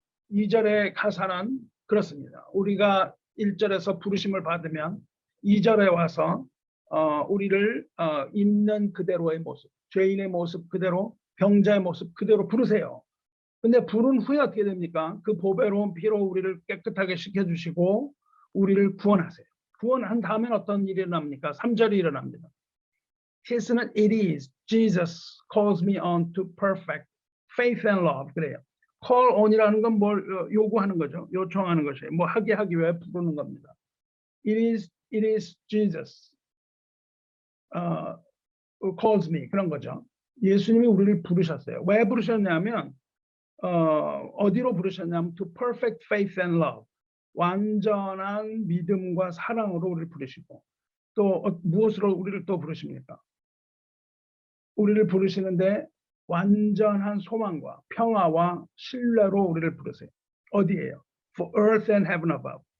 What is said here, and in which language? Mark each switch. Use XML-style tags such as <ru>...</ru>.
<ko>2절의 가사는 그렇습니다. 우리가 1절에서 부르심을 받으면 2절에 와서 우리를 있는 그대로의 모습, 죄인의 모습 그대로, 병자의 모습 그대로 부르세요. 근데 부른 후에 어떻게 됩니까? 그 보배로운 피로 우리를 깨끗하게 씻겨주시고 우리를 구원하세요. 구원한 다음엔 어떤 일이 일어납니까? 3절이 일어납니다. 히스는</ko> <en>it is Jesus calls me on to perfect faith and love.</en> <ko>그래요. call on이라는 건 뭘 요구하는 거죠. 요청하는 것이에요. 뭐 하기 위해 부르는 겁니다.</ko> <en>it is Jesus calls me</en> <ko>그런 거죠. 예수님이 우리를 부르셨어요. 왜 부르셨냐면 어디로 부르셨냐면</ko> <en>to perfect faith and love.</en> <ko>완전한 믿음과 사랑으로 우리를 부르시고 또 무엇으로 우리를 또 부르십니까? 우리를 부르시는데 완전한 소망과 평화와 신뢰로 우리를 부르세요. 어디에요?</ko> <en>For earth and heaven above.</en>